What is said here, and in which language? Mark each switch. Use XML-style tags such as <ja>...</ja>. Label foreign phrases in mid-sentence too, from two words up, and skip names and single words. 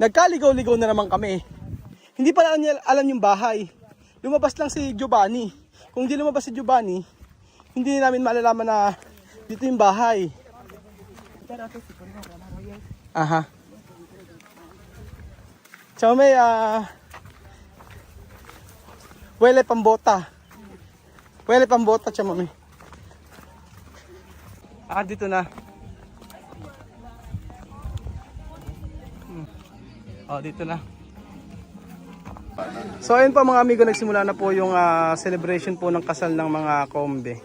<tl>Nagkaligaw-ligaw na naman kami. Hindi pa niya alam yung bahay. Lumabas lang si Giovanni. Kung di lumabas si Giovanni, hindi namin malalaman na dito yung bahay. Aha. Tsaka may huele pambota. Huele pambota tsaka mami. Dito na. Dito na. So ayun po mga amigo, nagsimula na po yung celebration po ng kasal ng mga kombe.</tl>